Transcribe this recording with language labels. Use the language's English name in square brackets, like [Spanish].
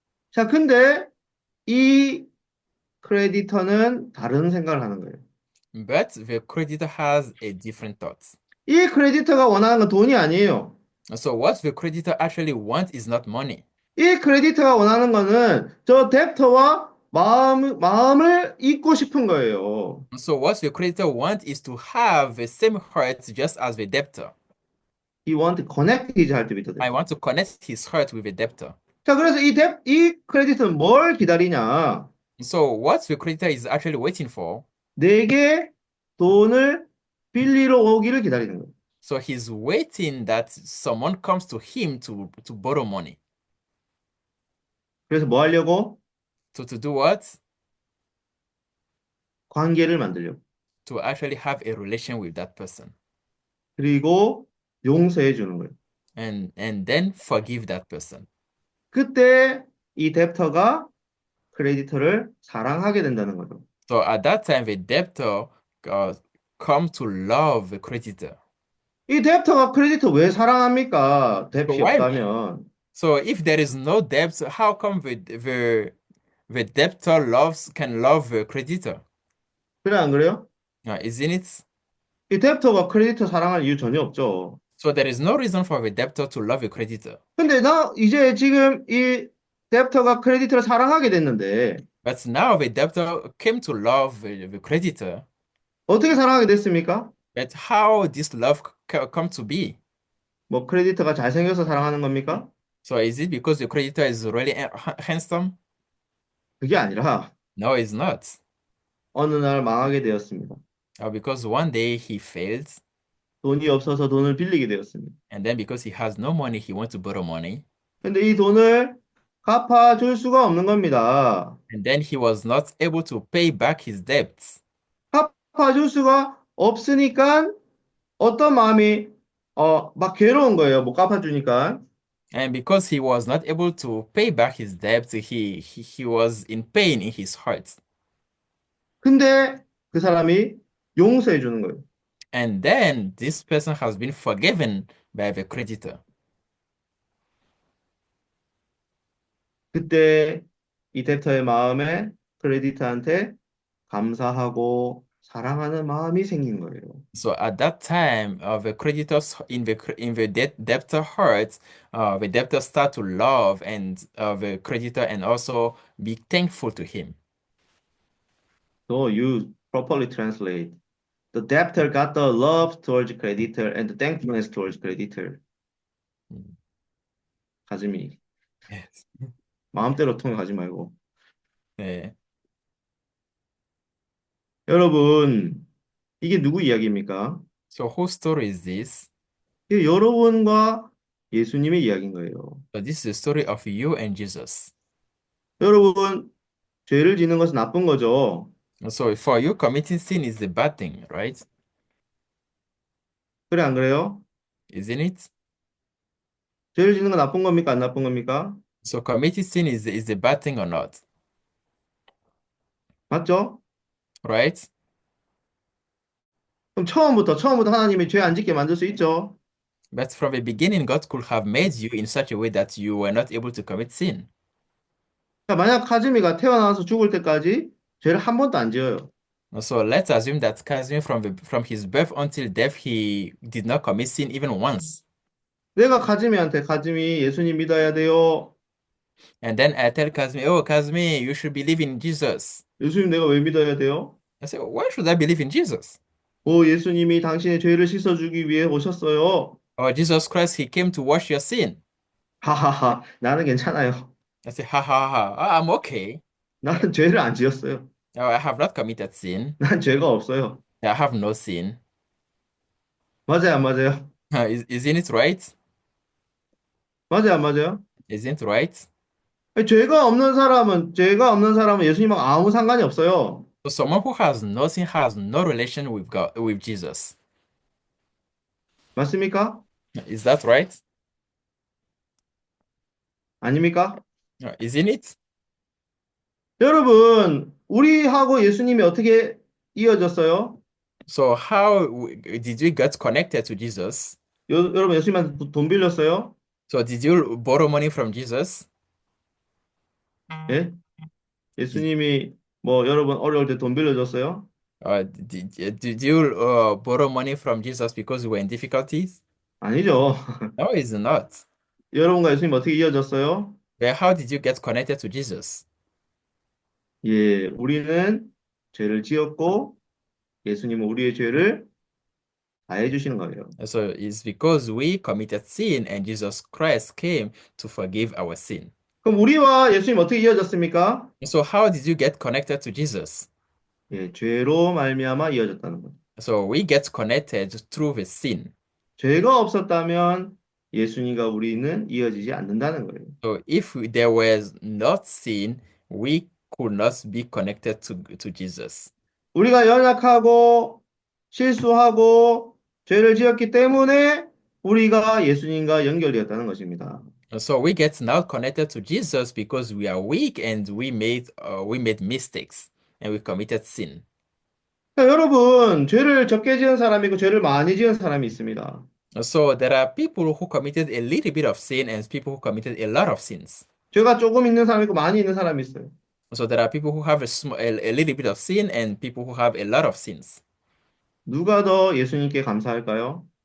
[Korean] 자, 근데 이 크레디터는 다른 생각을 하는 거예요. [English] But the creditor has a different thought. [Korean] 이 크레디터가 원하는 건 돈이 아니에요. [English] So what the creditor actually wants is not money. [Korean] 이 크레디터가 원하는 거는 저 뎁터와 마음을 잇고 싶은 거예요. [English] So what the creditor wants is to have the same heart just as the debtor. He want to connect his heart with the I debt. want to connect his heart with the debtor. [Korean] 자, 그래서 이 크레디터는 뭘 기다리냐? [English] So what the creditor is actually waiting for, [Korean] 내게 돈을 빌리러 오기를 기다리는 거예요. [English] so he's waiting that someone comes to him to borrow money. [Korean] 그래서 뭐 하려고? [English] To do what? [Korean] 관계를 만들려고. [English] To actually have a relation with that person. [Korean] 그리고 용서해 주는 거예요. [English] And then forgive that person. [Korean] 그때 이 뎁터가 크레디터를 사랑하게 된다는 거죠. [English] So at that time, the debtor come to love the creditor. [Korean] 이 뎁터가 크레디터 왜 사랑합니까? 뎁이 [English] why- [Korean] 없다면. [English] So if there is no debt, how come the debtor can love the creditor? [Korean] 그래 안 그래요? [English] Isn't it? [Korean] 이 뎁터가 크레디터 사랑할 이유 전혀 없죠. [English] So there is no reason for the debtor to love a creditor. [Korean] 근데 이제 지금 이 뎁터가 크레디터를 사랑하게 됐는데 [English] But now the debtor came to love the creditor. [Korean] 어떻게 사랑하게 됐습니까? [English] But how this love come to be? [Korean] 뭐 크레디터가 잘생겨서 사랑하는 겁니까? [English] So is it because the creditor is really handsome? [Korean] 그게 아니라 [English] No, it's not. [Korean] 어느 날 망하게 되었습니다. [English] Because one day he failed, [Korean] 돈이 없어서 돈을 빌리게 되었습니다. [English] and then because he has no money, he wants to borrow money. [Korean] 근데 이 돈을 갚아줄 수가 없는 겁니다. [English] And then he was not able to pay back his debts. [Korean] 갚아줄 수가 없으니까 어떤 마음이 막 괴로운 거예요. 못 갚아주니까. [English] And because he was not able to pay back his debts, he was in pain in his heart. [Korean] 근데 그 사람이 용서해 주는 거예요. [English] And then this person has been forgiven by the creditor. [Korean] 그때 이 뎁터의 마음에 크레디터한테 감사하고 사랑하는 마음이 생긴 거예요. [English] So at that time, the creditors in the debtor heart, the debtor start to love and the creditor and also be thankful to him. So you properly translate. The debtor got the love towards creditor and the thankfulness towards creditor. Mm. [Korean] 가즈미. [English] Yes. [Korean] 마음대로 통역하지 말고. 네. 여러분, 이게 누구 이야기입니까? [English] So whose story is this? [Korean] 이게 여러분과 예수님의 이야기인 거예요. [English] So this is the story of you and Jesus. [Korean] 여러분, 죄를 짓는 것은 나쁜 거죠. [English] So for you, committing sin is a bad thing, right? [Korean] 그래, 안 그래요? [English] Isn't it? [Korean] 죄를 짓는 건 나쁜 겁니까? 안 나쁜 겁니까? [English] So committing sin is a bad thing or not, [Korean] 맞죠? [English] right? [Korean] 그럼 처음부터 하나님이 죄 안 짓게 만들 수 있죠? [English] But from the beginning, God could have made you in such a way that you were not able to commit sin. [Korean] 자, 만약 카즈미가 태어나서 죽을 때까지 죄를 한 번도 안 지어요. [English] So let's assume that Casimir from his birth until death, he did not commit sin even once. [Korean] 내가 카즈미한테 카즈미 예수님 믿어야 돼요. [English] And then I tell Casimir, oh, Casimir, you should believe in Jesus. [Korean] 예수님 내가 왜 믿어야 돼요? [English] I say, why should I believe in Jesus? [Korean] 오, 예수님이 당신의 죄를 씻어주기 위해 오셨어요. [English] Oh, Jesus Christ, he came to wash your sin. [Korean] 하하하, 나는 괜찮아요. [English] I say, ha ha ha, I'm okay. [Korean] 나는 죄를 안 지었어요. [English] Oh, I have not committed sin. [Korean] 난 죄가 없어요. [English] I have no sin. [Korean] 맞아요, 안 맞아요? [English] Isn't it right? [Korean] 맞아요, 안 맞아요? [English] Isn't it right? [Korean] 아니, 죄가 없는 사람은 예수님하고 아무 상관이 없어요. [English] So someone who has no sin has no relation with God, with Jesus. [Korean] 맞습니까? [English] Is that right? [Korean] 아닙니까? [English] Isn't it? [Korean] 여러분, 우리하고 예수님이 어떻게 이어졌어요? [English] So how did you get connected to Jesus? [Korean] 여러분, 예수님한테 돈 빌렸어요? [English] So did you borrow money from Jesus? [Korean] 예? [English] Did, [Korean] 예수님이 뭐 여러분 어려울 때 돈 빌려줬어요? [English] did you borrow money from Jesus because you were in difficulties? [Korean] 아니죠. [English] No, it's not. [Korean] 여러분과 예수님 어떻게 이어졌어요? [English] But how did you get connected to Jesus? [Korean] 예, 우리는 죄를 지었고 예수님은 우리의 죄를 다해 주시는 거예요. [English] So it's because we committed sin and Jesus Christ came to forgive our sin. [Korean] 그럼 우리와 예수님 어떻게 이어졌습니까? [English] So how did you get connected to Jesus? [Korean] 예, 죄로 말미암아 이어졌다는 거죠. [English] So we get connected through the sin. [Korean] 죄가 없었다면 예수님과 우리는 이어지지 않는다는 거예요. [English] So if there was not sin, we could not be connected to Jesus. [Korean] 우리가 연약하고 실수하고 죄를 지었기 때문에 우리가 예수님과 연결되었다는 것입니다. [English] So we get now connected to Jesus because we are weak and we made mistakes and we committed sin. [Korean] 그러니까 여러분, 죄를 적게 지은 사람이 있고 죄를 많이 지은 사람이 있습니다. [English] So there are people who committed a little bit of sin and people who committed a lot of sins. [Korean] 죄가 조금 있는 사람이 있고 많이 있는 사람이 있어요. [English] So there are people who have a little bit of sin and people who have a lot of sins. [Korean] 누가 더 예수님께 감사할까요?